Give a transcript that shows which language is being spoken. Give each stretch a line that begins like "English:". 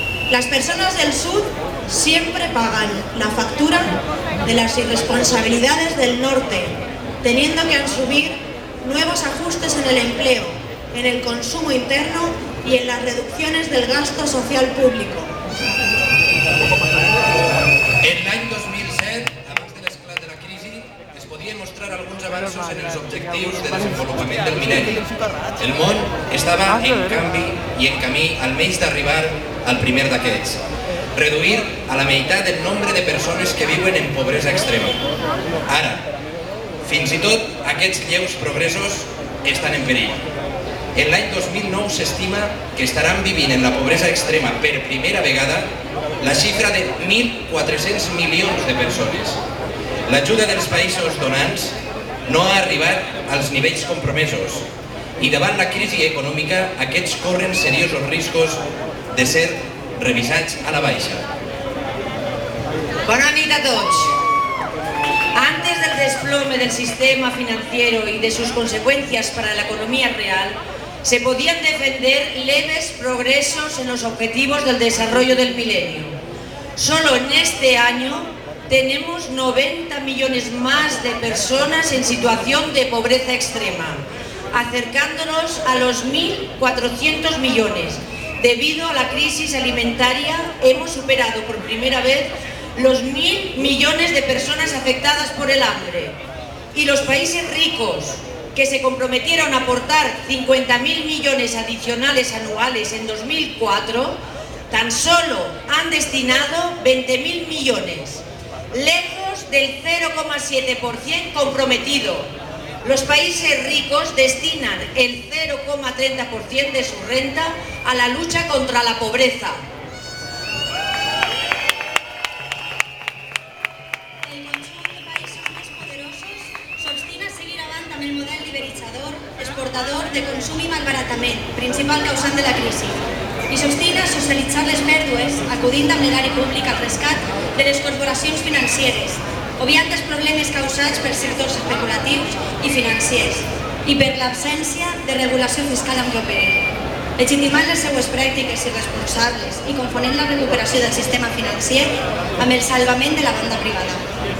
Spanish: Las personas del sur siempre pagan la factura de las irresponsabilidades del norte, teniendo que asumir nuevos ajustes en el empleo, en el consumo interno y en las reducciones del gasto social público.
Catalan: En l'any 2007, abans de l'esclat de la crisi, es podien mostrar alguns avanços en els objectius de desenvolupament del mil·lenni. El món estava en canvi i en camí almenys d'arribar al primer d'aquests. Reduir a la meitat el nombre de persones que viuen en pobresa extrema. Ara, fins i tot aquests lleus progressos estan en perill. En l'any 2009 s'estima que estaran vivint en la pobresa extrema per primera vegada la xifra de 1.400 milions de persones. L'ajuda dels països donants no ha arribat als nivells compromesos i davant la crisi econòmica aquests corren seriosos riscos de ser revisats a la baixa. Bona nit a tots.
Spanish: Antes del desplome del sistema financiero y de sus consecuencias para la economía real, se podían defender leves progresos en los objetivos del desarrollo del milenio. Solo en este año tenemos 90 millones más de personas en situación de pobreza extrema, acercándonos a los 1.400 millones. Debido a la crisis alimentaria, hemos superado por primera vez los 1.000 millones de personas afectadas por el hambre. Y los países ricos, que se comprometieron a aportar 50.000 millones adicionales anuales en 2004, tan solo han destinado 20.000 millones, lejos del 0,7% comprometido. Los países ricos destinan el 0,30% de su renta a la lucha contra la pobreza.
Catalan: El conjunt de països més poderosos s'obstina a seguir avant amb el model liberalitzador, exportador de consum i malbaratament, principal causant de la crisi, i s'obstina a socialitzar les pèrdues, acudint amb l'erari públic al rescat de les corporacions financeres, obviant els problemes causats per sectors especulatius i financers i per l'absència de regulació fiscal amb què operen, legitimant les seues pràctiques irresponsables i confonent la recuperació del sistema financer amb el salvament de la banda privada.